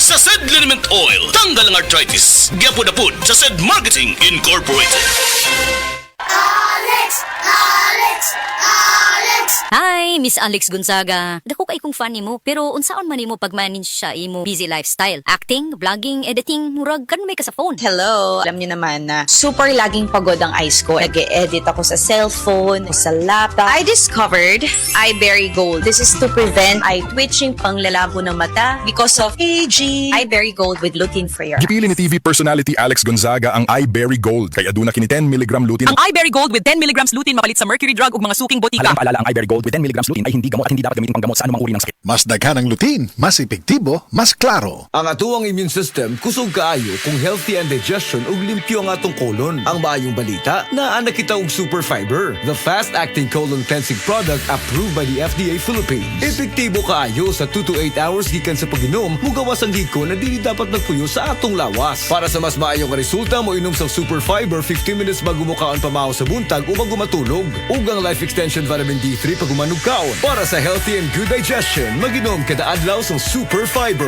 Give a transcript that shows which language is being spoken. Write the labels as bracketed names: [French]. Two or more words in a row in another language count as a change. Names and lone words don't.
[Cebuano] Sa Sed Liniment Oil, tanggal ang arthritis. Gyapod-apod sa Sed Marketing Incorporated. Alex! Alex! Alex! [English] Hi, Miss Alex Gonzaga. [Cebuano] Dako kay kong fan nimo, pero unsaon man nimo pagmanage sa imo [English] busy lifestyle? [Cebuano] Acting, vlogging, editing, murag kan may ka sa phone. Hello! [Filipino] Alam niyo naman na super laging pagod ang eyes ko. Nag-e-edit ako sa cellphone, sa laptop. [English] I discovered Eyeberry Gold. This is to prevent eye twitching, [Filipino] panglalabo ng mata [English] because of aging. Eyeberry Gold with lutein free. [Cebuano] Gipili ni [English] TV personality [Cebuano] Alex Gonzaga ang Eyeberry Gold kay aduna kini 10 mg lutein. Ang Eyeberry Gold with 10 mg lutein mapalit sa mercury drug ug mga suking botika. [Filipino] Paalala ang iBerry Gold with 10 mg lutein ay hindi gamot at hindi dapat gamitin panggamot sa anumang uri ng sakit. [Cebuano] Mas daghan ang lutein, mas epektibo, mas klaro. Ang atuang [English] immune system [Cebuano] kusog kaayo kung healthy ang digestion ug limpyo ang atong kolon. Ang maayong balita, naa kita og super fiber, [English] the fast-acting colon cleansing product approved by the FDA Philippines. [Cebuano] Epektibo kaayo sa [English] 2 to 8 hours [Cebuano] gikan sa pag-inom, mugawas ang hiko na dili dapat nagpuyo sa atong lawas. Para sa mas maayong resulta, mo inom sa super fiber [English] 15 minutes [Cebuano] bago mo kaon pamahaw sa buntag o bago matulog. Ug ang Life Extension Vitamin D3 pag umanug kaon. Para sa [English] healthy and good digestion, [Cebuano] mag-inom kada adlaw sa super fiber.